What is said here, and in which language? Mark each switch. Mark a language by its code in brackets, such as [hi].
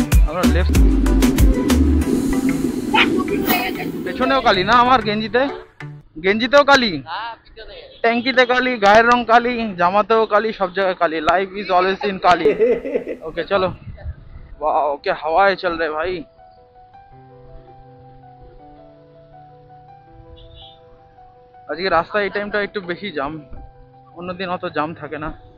[bn] আমরা লেফট, পেছনেও কালি না আমার গেঞ্জিতে, গেঞ্জিতেও কালি, ট্যাঙ্কিতে কালি, গায়ের রং কালি, জামাতেও কালি, সব জায়গায় কালি। [en] Life is always in kali. [hi] Okay चलो, वाह क्या हवाएं चल रहे भाई। [bn] আজকে রাস্তায় এই টাইমটা একটু বেশি জাম, অন্যদিন অত জাম থাকে না।